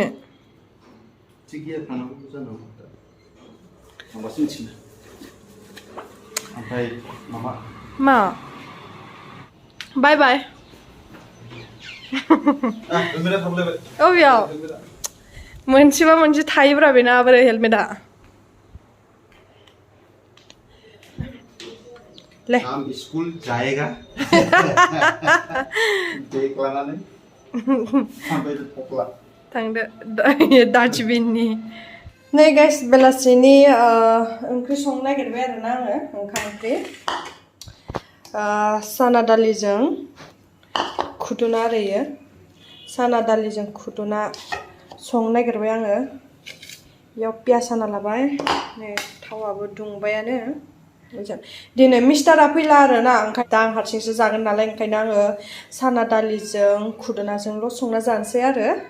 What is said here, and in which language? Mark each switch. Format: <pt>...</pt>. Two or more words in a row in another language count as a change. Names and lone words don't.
<brx>थिग गैया थांनांगौ जानांगौ माबासो मिथिनो ओमफ्राय माबा मा बाय बाय हेलमेटा थाबलायबाय अबेयाव मोनसेबा मोनसे थायोब्रा बेना बोरै हेलमेटा ले</brx> <hi>हम स्कूल जाएगा</hi> <brx>बेग लानानै थांबाय थक्ला थांदो डास्टबिननि नै गाइस बेलासिनि ओंख्रि संनो नागिरबाय आरोना आङो ओंखाम ओंख्रि साना दालिजों खुदुना आरो इयो साना दालिजों खुदुना संनो नागिरबाय आङो बेयाव पियास हाना लाबाय नै थावाबो दुंबायानो दिनै मिस्टारा फैला आरोना ओंखायनो दा आं हारसिंसो जागोन नालाय ओंखायनो आङो साना दालिजों खुदुनाजोंल' संना जानोसै आरो</brx>